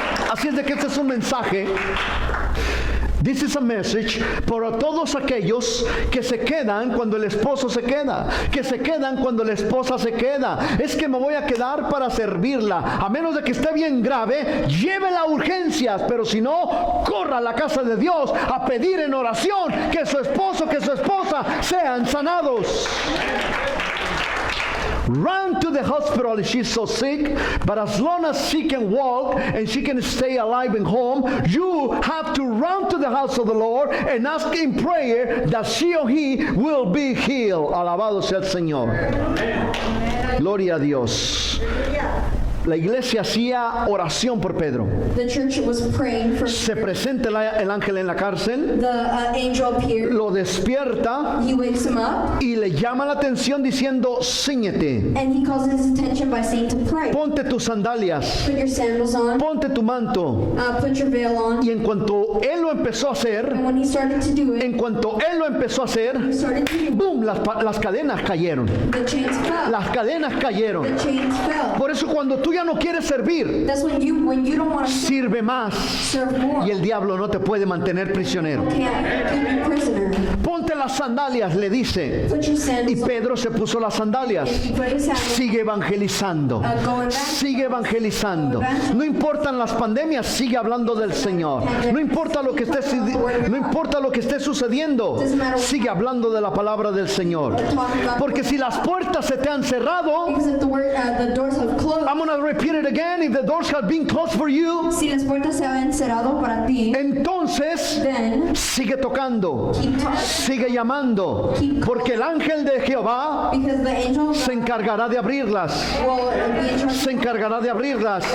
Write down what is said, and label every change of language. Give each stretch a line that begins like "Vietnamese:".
Spanish: Así es de que este es un mensaje.
English: This is a message
Spanish: para todos aquellos que se quedan cuando el esposo se queda, que se quedan cuando la esposa se queda. Es que me voy a quedar para servirla, a menos de que esté bien grave, llévela a urgencias, pero si no, corra a la casa de Dios a pedir en oración que su esposo, que su esposa sean sanados.
English: Run to the hospital if she's so sick, but as long as she can walk and she can stay alive and home, you have to run to the house of the Lord and ask in prayer that she or he will be healed.
Spanish: Alabado sea el Señor. Gloria a Dios. La iglesia hacía oración por Pedro.
English: the church was praying for
Spanish: Se presenta el ángel en la cárcel,
English: the angel appeared.
Spanish: lo despierta
English: He wakes him up,
Spanish: y le llama la atención diciendo, ciñete,
English: and he calls his attention by saying to pray.
Spanish: ponte tus sandalias,
English: Put your sandals on,
Spanish: ponte tu manto.
English: put your veil on.
Spanish: Y en cuanto él lo empezó a hacer,
English: And when he started to do it,
Spanish: en cuanto él lo empezó a hacer,
English: he started to do it.
Spanish: ¡boom! Las cadenas cayeron.
English: The chains fell.
Spanish: Las cadenas cayeron.
English: The chains fell.
Spanish: Por eso cuando tú ya no quieres servir,
English: That's when you don't want to
Spanish: sirve más.
English: serve more.
Spanish: Y el diablo no te puede mantener prisionero.
English: Can't keep you prisoner.
Spanish: Ponte las sandalias, le dice.
English: Put your
Spanish: Y
English: sandals on.
Spanish: Pedro se puso las sandalias.
English: He put his sandals.
Spanish: Sigue evangelizando. Sigue evangelizando. No importan las pandemias, sigue hablando del Señor. No importa lo que esté sucediendo, sigue hablando de la palabra del Señor. Porque si las puertas se te han cerrado,
English: Because if the doors have closed, I'm going to repeat it again, if the doors have been closed for you,
Spanish: si las puertas se han cerrado para ti, entonces
English: then
Spanish: sigue tocando,
English: keep talking.
Spanish: sigue llamando, porque el ángel de Jehová
English: Because the angel
Spanish: se encargará de abrirlas.
English: will be in charge.
Spanish: Se encargará de abrirlas.